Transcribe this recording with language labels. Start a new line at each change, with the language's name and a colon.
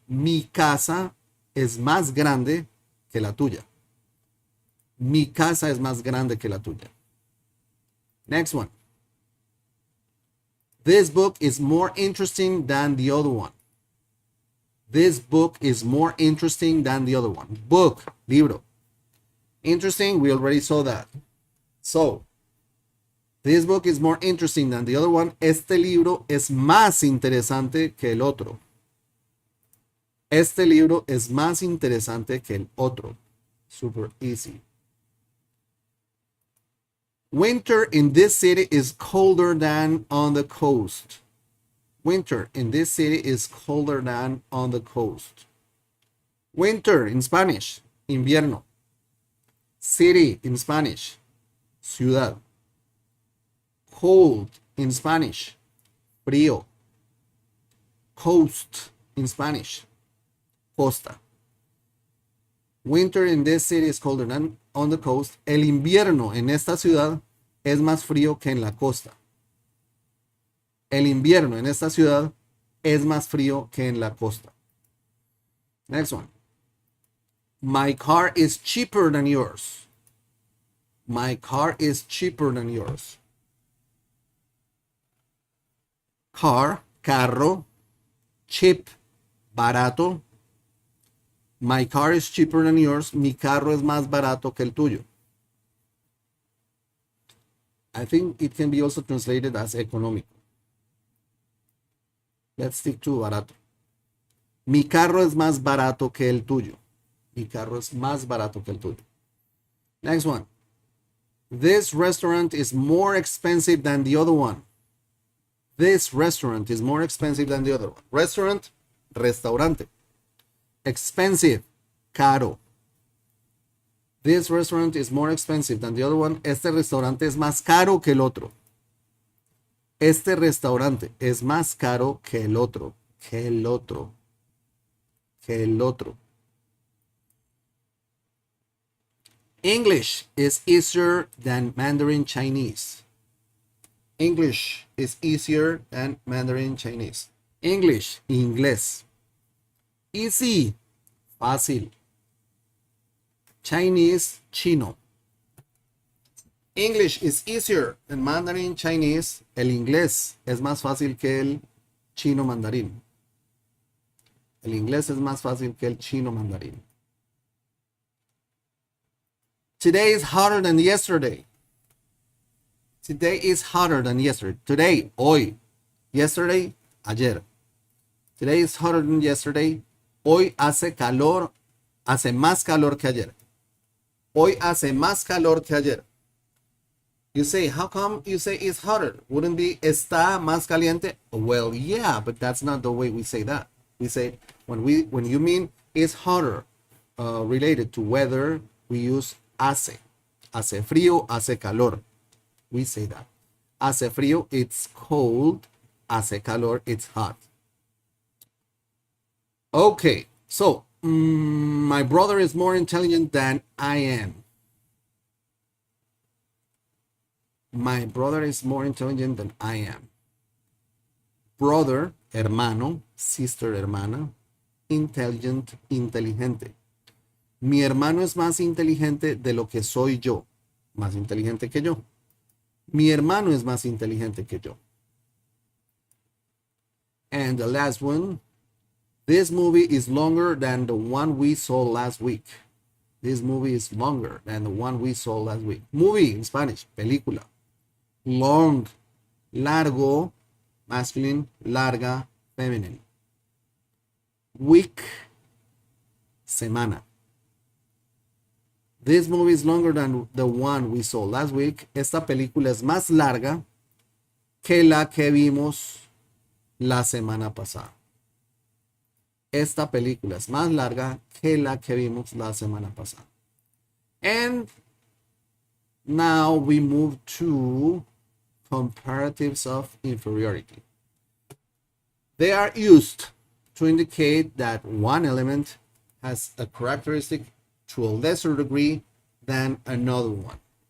Spanish: Mi casa es más grande que la tuya. Mi casa es más grande que la tuya.
English: Next one. This book is more interesting than the other one. This book is more interesting than the other one. Book, libro. Interesting, we already saw that. So, this book is more interesting than the other one.
Spanish: Este libro es más interesante que el otro. Este libro es más interesante que el otro.
English: Super easy. Winter in this city is colder than on the coast. Winter in this city is colder than on the coast. Winter in Spanish, invierno. City in Spanish, ciudad. Cold in Spanish, frío. Coast in Spanish, costa. Winter in this city is colder than on the coast.
Spanish: El invierno en esta ciudad es más frío que en la costa. El invierno en esta ciudad es más frío que en la costa.
English: Next one. My car is cheaper than yours. My car is cheaper than yours. Car, carro. Cheap, barato. My car is cheaper than yours.
Spanish: Mi carro es más barato que el tuyo.
English: I think it can be also translated as económico. Let's stick to barato.
Spanish: Mi carro es más barato que el tuyo. Mi carro es más barato que el tuyo.
English: Next one. This restaurant is more expensive than the other one. This restaurant is more expensive than the other one. Restaurant, restaurante. Expensive, caro. This restaurant is more expensive than the other one.
Spanish: Este restaurante es más caro que el otro. Este restaurante es más caro que el otro. Que el otro. Que el otro.
English: English is easier than Mandarin Chinese. English is easier than Mandarin Chinese. English, inglés. Easy, fácil. Chinese, chino. English is easier than Mandarin Chinese.
Spanish: El inglés es más fácil que el chino mandarín. El inglés es más fácil que el chino mandarín.
English: Today is hotter than yesterday. Today is hotter than yesterday. Today, hoy. Yesterday, ayer. Today is hotter than yesterday.
Spanish: Hoy hace calor, hace más calor que ayer. Hoy hace más calor que ayer.
English: You say, how come you say it's hotter? Wouldn't be
Spanish: está más caliente?
English: Well, yeah, but that's not the way we say that. We say, when you mean it's hotter, related to weather, we use hace.
Spanish: Hace frío, hace calor.
English: We say that.
Spanish: Hace frío,
English: it's cold.
Spanish: Hace calor,
English: it's hot. Okay, so my brother is more intelligent than I am. My brother is more intelligent than I am. Brother, hermano, sister, hermana. Intelligent, inteligente.
Spanish: Mi hermano es más inteligente de lo que soy yo. Más inteligente que yo. Mi hermano es más inteligente que yo.
English: And the last one. This movie is longer than the one we saw last week. This movie is longer than the one we saw last week. Movie in Spanish, película. Long, largo, masculine, larga, feminine. Week, semana. This movie is longer than the one we saw last week.
Spanish: Esta película es más larga que la que vimos la semana pasada. Esta película es más larga que la que vimos la semana pasada.
English: And now we move to comparatives of inferiority. They are used to indicate that one element has a characteristic to a lesser degree than another one.